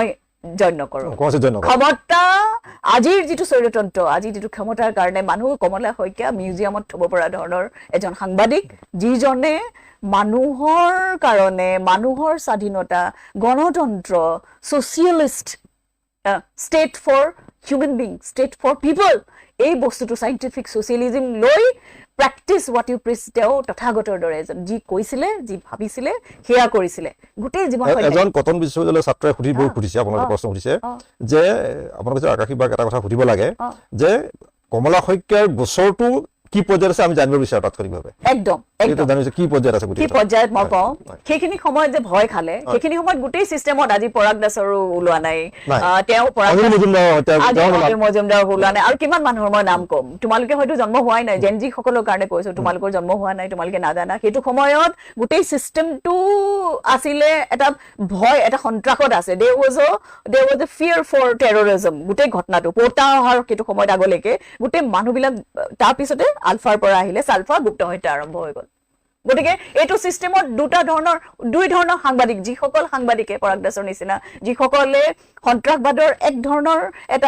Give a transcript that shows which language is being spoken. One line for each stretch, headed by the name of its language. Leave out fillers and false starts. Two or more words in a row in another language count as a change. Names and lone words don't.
Assamese: জইন নকৰো ক্ষমতা আজিৰ যিটো স্বৈৰতন্ত্ৰ আজি যিটো ক্ষমতাৰ কাৰণে মানুহ কমলা শইকীয়া মিউজিয়ামত থব পৰা ধৰণৰ এজন সাংবাদিক যিজনে মানুহৰ কাৰণে মানুহৰ স্বাধীনতা গণতন্ত্ৰ
English: socialist state for human being state for people
Assamese: এই বস্তুটো
English: scientific socialism
Assamese: লৈ
English: practice what you preach
Assamese: তেওঁ তথাগতৰ দৰে এজন যি কৈছিলে যি ভাবিছিলে সেয়া কৰিছিলে গোটেই জীৱন এজন কটন বিশ্ববিদ্যালয়ৰ ছাত্ৰই সুধিছে আপোনালোকে প্ৰশ্ন সুধিছে যে আপোনালোকে আকাশী বাক এটা কথা সুধিব লাগে যে কমলা শইকীয়াৰ গোচৰটো কি পৰ্যায়ত আছে আমি জানিব বিচাৰো তাৎক্ষণিকভাৱে একদম জানিছো কি পৰ্যায়ত আছে কি পৰ্যায়ত মই কওঁ সেইখিনি সময়ত যে ভয় খালে সেইখিনি সময়ত গোটেই চিষ্টেমত আজি পৰাগ দাসৰো ওলোৱা নাই তেওঁ মজুমদাৰ ওলোৱা নাই আৰু কিমান মানুহৰ মই নাম কম তোমালোকে হয়তো জন্ম হোৱাই নাই জেনজি সকলৰ কাৰণে কৈছো তোমালোকৰ জন্ম হোৱা নাই তোমালোকে নাজানা সেইটো সময়ত গোটেই চিষ্টেমটো আছিলে এটা ভয় এটা সন্ত্ৰাসত আছে
English: there was a fear for terrorism
Assamese: গোটেই ঘটনাটো পতা অহাৰ সেইটো সময়ত আগলৈকে গোটেই মানুহবিলাক তাৰ পিছতে আলফাৰ পৰা আহিলে সালফা গুপ্ত হত্যা আৰম্ভ হৈ গ'ল গতিকে এইটো সিস্টেমত দুই ধৰণৰ সাংবাদিক যিসকল সাংবাদিকে পৰাগ দাসৰ নিচিনা যিসকলে সন্ত্ৰাসবাদৰ এক ধৰণৰ এটা